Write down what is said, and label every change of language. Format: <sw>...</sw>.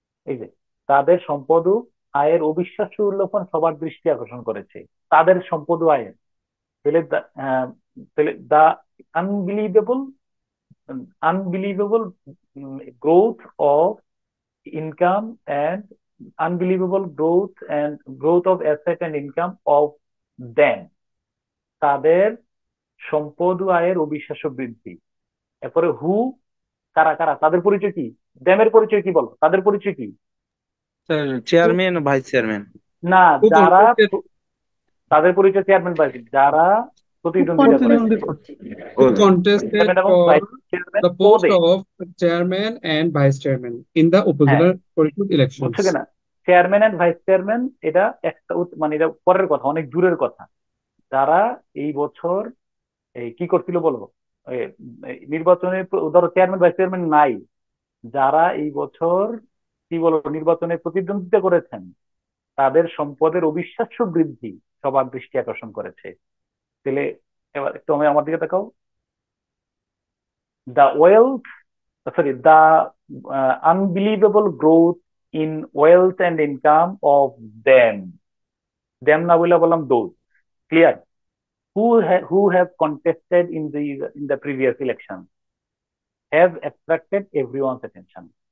<bn>এই যে তাদের সম্পদ ও আয়ের অবিশ্বাস্য উল্লেখন সবার দৃষ্টি আকর্ষণ করেছে, তাদের সম্পদ ও আয়ের, তাহলে তাহলে</bn> <en>the unbelievable unbelievable growth of income and unbelievable growth of asset and income of them,</en> <bn>তাদের সম্পদ ও আয়ের অবিশ্বাস্য বৃদ্ধি। এরপরে হু, কারা কারা, তাদের পরিচয় কি? ড্যামের পরিচয় কি বলো, তাদের পরিচয় কি? স্যার চেয়ারম্যান ও ভাইস চেয়ারম্যান। না,</bn> <en>who</en> <bn>যারা</bn> <en>contested</en> <bn>তাদের পরিচয় চেয়ারম্যান ভাইস, যারা প্রতিদ্বন্দ্বিতা করেছে, প্রতিদ্বন্দ্বী করছে।</bn> <en>who contested</en> <bn>চেয়ারম্যান এবং</bn> <en>for vice chairman the post</en> <bn>পদে।</bn> <en>of chairman and vice chairman in the</en> <bn>হ্যাঁ,</bn> <en>Upazila Parishad elections.</en> <bn>বুঝছো কিনা,</bn> <en>chairman and vice chairman</en> <bn>এটা একটা মানে এটা পরের কথা, অনেক দূরের কথা। যারা এই বছর এই কি করছিল বলো, এই নির্বাচনে, ধরো চেয়ারম্যান ভাইস চেয়ারম্যান নাই, যারা এই বছর কি বলো নির্বাচনে প্রতিদ্বন্দ্বিতা করেছেন, তাদের সম্পদের অবিশ্বাস্য বৃদ্ধি সবার দৃষ্টি আকর্ষণ করেছে। তাহলে এবার একটু আমি আমার দিকে তাকাও।</bn> <en>the wealth, sorry, the unbelievable growth in wealth and income of them,</en> <bn>না বলে বললাম</bn> <en>those, clear, who have contested in the previous election have attracted everyone's attention.</en>